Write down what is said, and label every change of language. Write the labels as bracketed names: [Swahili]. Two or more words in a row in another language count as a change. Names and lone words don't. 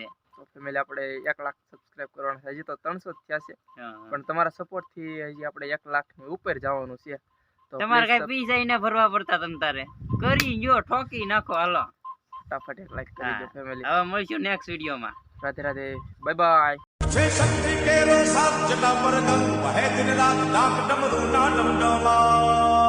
[Gujarati] તો ફેમિલી આપણે 1 લાખ સબસ્ક્રાઇબ કરવાના છે હજી તો 300 જ થયા છે પણ તમારા સપોર્ટ થી હજી આપણે 1 લાખ ની ઉપર જવાનું છે તો તમારે કઈ પૈસા ને ભરવા પડતા તમ તારે કરી જો ઠોકી નાખો હાલો ફટાફટ 1 લાઈક કરી દો ફેમિલી હવે મળશું નેક્સ્ટ વિડીયોમાં રાધે રાધે બાય બાય શક્તિ કેરો સાથ જટા પર ગંગ વહ દિન રાત ડાક ડમરૂ ના ડમડમા